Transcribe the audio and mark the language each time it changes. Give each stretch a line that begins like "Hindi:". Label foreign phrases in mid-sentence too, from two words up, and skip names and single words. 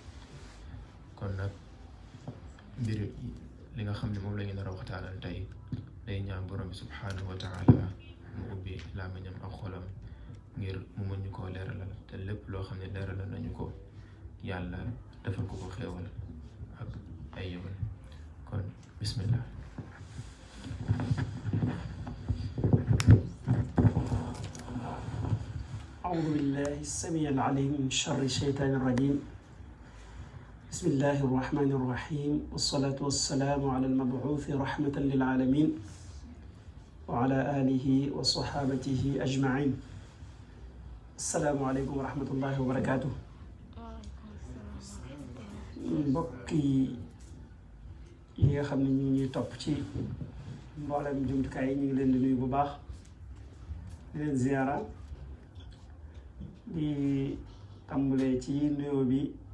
Wolof: kon nag mbir li nga xam ne moom la ñu nar a waxtaanal tey day ñaan borom bi
Arabic: سبحانه وتعالى
Wolof: mu ubbi làmmiñam ak xolam ngir mu mën ñu koo leeralal te lépp loo xam ne leeralal nañu ko yàlla defal ko ko xéewal ak ay yëwal. kon bismillah.
Arabic: أعوذ بالله السميع العليم من شر الشيطان الرجيم. بسم الله الرحمن الرحيم، والصلاة والسلام على المبعوث رحمة للعالمين وعلى آله وصحابته أجمعين. السلام عليكم ورحمة الله وبركاته.
Wolof: mbokki yi nga xam ne ñu ngi topp ci mboolem jumtukaay yi ñu ngi leen di nuyu bu baax di leen ziyaara di di tàmbalee ci nuyoo bi